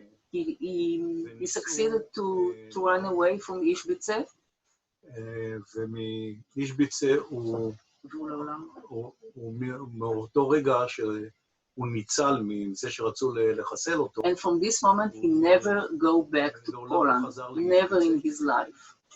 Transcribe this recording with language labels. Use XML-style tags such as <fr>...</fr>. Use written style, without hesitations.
<en>He succeeded to run away from Ishbitze.</en> <he>ומאישביצה הוא מאותו רגע שהוא ניצל מזה שרצו לחסל אותו.</he> <en>And from this moment he never go back to Poland, never in his life.</en>